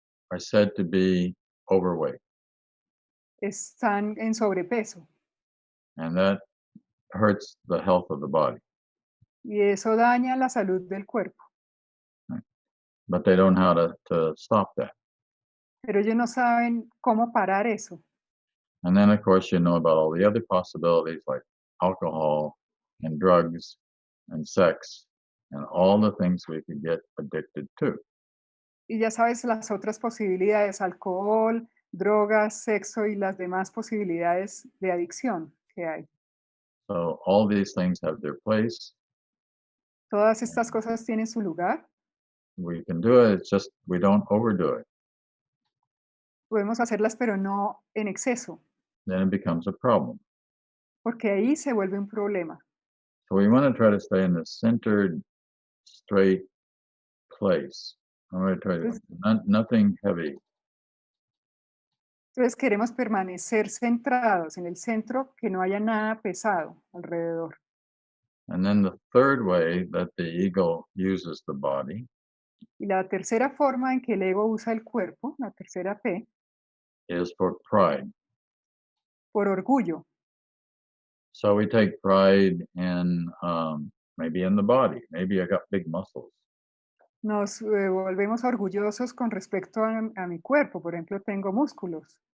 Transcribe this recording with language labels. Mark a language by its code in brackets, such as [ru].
[en] are said to be overweight, [es] están en sobrepeso [en] and that hurts the health of the body. [es] y eso daña la salud del cuerpo. [en] But they don't know how to stop that. [es] Pero ellos no saben cómo parar eso. [en] And then, of course, you know about all the other possibilities like alcohol and drugs and sex and all the things we could get addicted to. [es] Y ya sabes las otras posibilidades, alcohol, drogas, sexo y las demás posibilidades de adicción que hay. [en] So all these things have their place. [es] Todas estas cosas tienen su lugar. [en] We can do it. It's just we don't overdo it. [es] Podemos hacerlas, pero no en exceso, [en] Then it becomes a problem. [es] porque ahí se vuelve un problema. [en] So we want to try to stay in the centered, straight place. I'm going to try to nothing heavy. [es] Entonces queremos permanecer centrados en el centro, que no haya nada pesado alrededor. [en] And then the third way that the ego uses the body [es] Y la tercera forma en que el ego usa el cuerpo, la tercera P, [en] is for pride. [es] por orgullo. [en] So we take pride in maybe in the body. Maybe I got big muscles. [es] Nos volvemos orgullosos con respecto a mi cuerpo. Por ejemplo, tengo músculos.